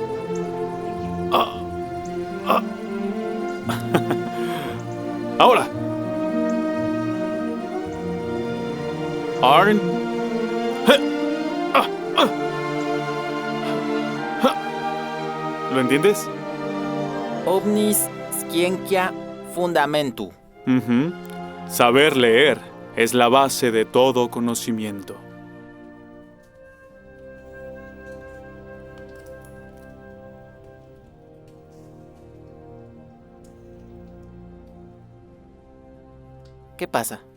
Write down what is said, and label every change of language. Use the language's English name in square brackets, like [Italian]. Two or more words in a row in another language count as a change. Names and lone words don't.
[Spanish] Ahora. Arn. ¿Lo entiendes? [Latin] Omnis scientia fundamentu. [Spanish] Saber leer es la base de todo conocimiento. ¿Qué pasa?